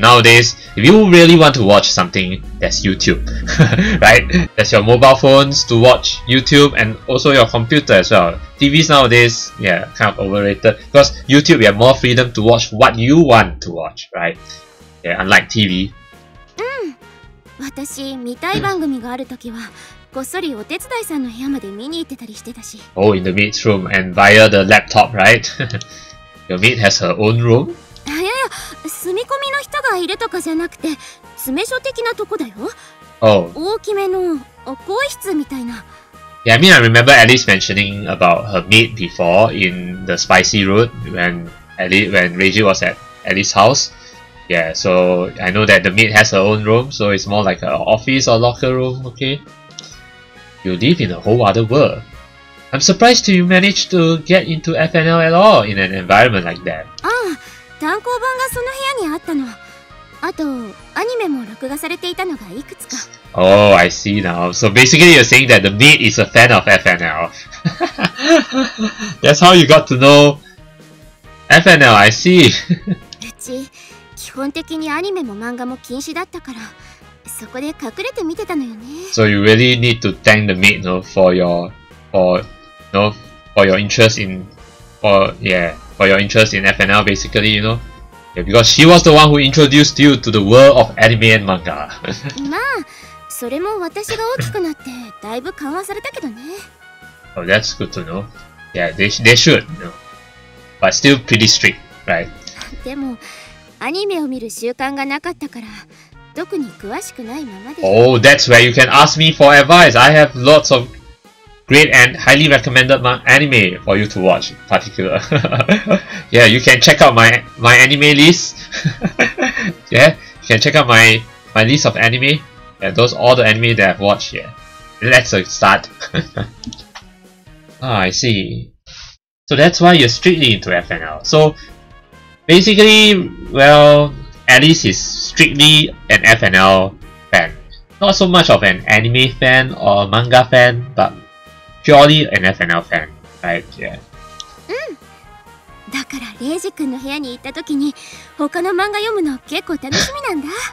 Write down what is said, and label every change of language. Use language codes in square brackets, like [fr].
[en] Nowadays, if you really want to watch something, that's YouTube, right? There's your mobile phones to watch YouTube and also your computer as well. TVs nowadays, yeah, kind of overrated because YouTube, you have more freedom to watch what you want to watch, right? Yeah, unlike TV. [ja] 私、見たい番組があるときは、こっそりお手伝いさんの部屋まで見に行ってたりしてたし。 [en] Oh, in the maid's room and via the laptop, right? Your maid has her own room? [ja] いやいや、住み込みの人がいるとかじゃなくて、詰め所的なとこだよ。 [en] Oh. [ja] 大きめの更衣室みたいな。 [en] Yeah, I mean, I remember Alice mentioning about her maid before in the spicy road when Reiji was at Alice's house. Yeah, so I know that the maid has her own room, so it's more like an office or locker room, okay? You live in a whole other world. I'm surprised you managed to get into FNL at all in an environment like that. [ja] 単行本がその部屋にあったの。あと、アニメも録画されていたのがいくつか。 [en] Oh, I see now. So basically you're saying that the maid is a fan of FNL. That's how you got to know FNL, I see. [ja] うち、基本的にアニメも漫画も禁止だったから、そこで隠れて見てたのよね。 [en] So you really need to thank the maid, no, for your interest in for your interest in FNL basically, you know. Yeah, because she was the one who introduced you to the world of anime and manga. [ja] まあ、それも私が大きくなってだいぶ緩和されたけどね。 [en] Oh, that's good to know. Yeah, they should, you know. But still pretty strict, right? [ja] でも、アニメを見る習慣がなかったから、特に詳しくないままで。 [en] Oh, that's where you can ask me for advice. I have lots of great and highly recommended anime for you to watch in particular. Yeah, you can check out my anime list. Yeah, you can check out my list of anime. Yeah, those all the anime that I've watched. Yeah, let's start. I see. So that's why you're strictly into FNL. So basically, well, Alice is strictly an FNL fan. Not so much of an anime fan or manga fan, but purely an FNL fan, right? Yeah. [ja] だからレイジ君の部屋に行った時に他の漫画読むの結構楽しみなんだ。